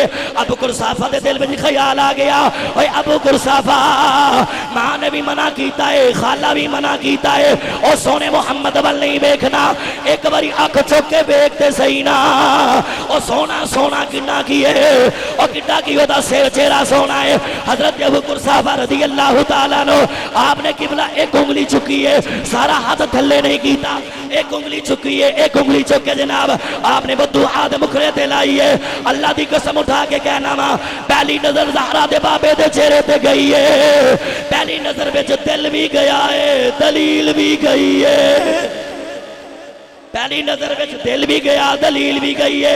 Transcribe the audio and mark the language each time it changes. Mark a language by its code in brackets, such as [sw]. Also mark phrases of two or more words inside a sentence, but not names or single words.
[pa] ابو قرصافہ دے دل میں خیال آ گیا، اوئے ابو قرصافہ ماں نے بھی منع کیتا ہے، خالہ بھی منع کیتا ہے، او سوہنے محمد ول نہیں دیکھنا، اک واری اکھ چک کے دیکھدے سہی نا. او سوہنا سوہنا کنا کی ہے، او کنا کی اوہدا سر چہرہ سوہنا ہے. حضرت ابو قرصافہ [ar] رضي الله تعالى عنه [pa] آپنے قبلہ اک انگلی چکی ہے، سارا ہتھ تھلے نہیں کیتا، اک انگلی چکی ہے، اک انگلی چک کے جناب آپنے بدعا دے مکھڑے تے لائی ہے. اللہ دی قسم اٹھا کے کہنا واں، پہلی نظر زہرا دے بابے دے چہرے تے گئی ہے، پہلی نظر وچ دل بھی گیا ہے، دلیل بھی گئی ہے. [ur] پہلی نظر میں دل بھی گیا، دلیل بھی گئی ہے.